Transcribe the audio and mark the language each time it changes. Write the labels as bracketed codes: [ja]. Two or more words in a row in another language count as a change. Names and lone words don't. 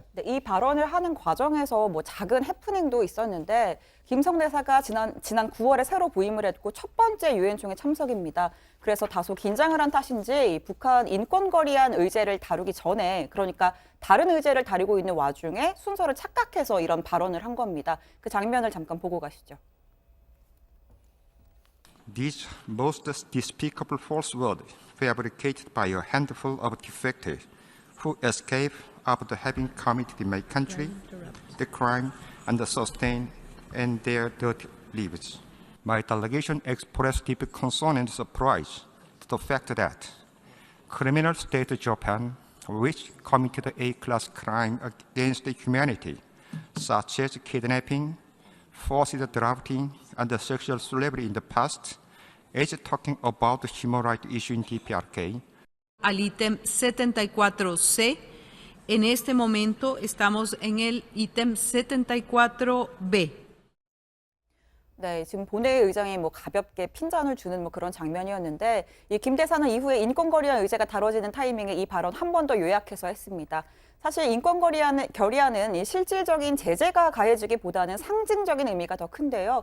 [ko] 네, 이 발언을 하는 과정에서 뭐 작은 해프닝도 있었는데 김성 대사가 지난 9월에 새로 부임을 했고 첫 번째 유엔 총회 참석입니다. 그래서 다소 긴장을 한 탓인지 북한 인권 거리안 의제를 다루기 전에 그러니까 다른 의제를 다루고 있는 와중에 순서를 착각해서 이런 발언을 한 겁니다. 그 장면을 잠깐 보고 가시죠. [en] These most despicable false words fabricated by a handful of defectors who escape after having committed in my country the crime and sustained in their dirty lives. My delegation expressed deep concern and surprise to the fact that criminal state Japan, which committed A-class crime against humanity, such as kidnapping, forced drafting, and sexual slavery in the past, is talking about the human rights issue in DPRK. [es] Al ítem 74C. En este momento estamos en el ítem 74B. [ko] 네, 지금 본회의 의장이 뭐 가볍게 핀잔을 주는 뭐 그런 장면이었는데 이 김 대사는 이후에 인권 거리안 의제가 다뤄지는 타이밍에 이 발언 한 번 더 요약해서 했습니다. 사실 인권 결의안은 이 실질적인 제재가 가해지기보다는 상징적인 의미가 더 큰데요.